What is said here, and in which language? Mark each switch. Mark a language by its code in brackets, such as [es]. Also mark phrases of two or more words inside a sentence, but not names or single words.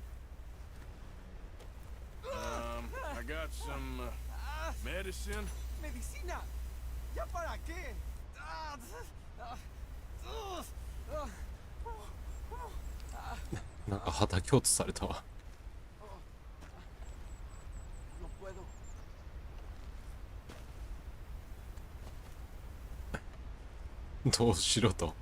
[en] I got some medicine. [es] Medicina. ¿Ya para qué? [ja] なんか畑落とされたわ。 [es] No puedo. [ja] どうしろと。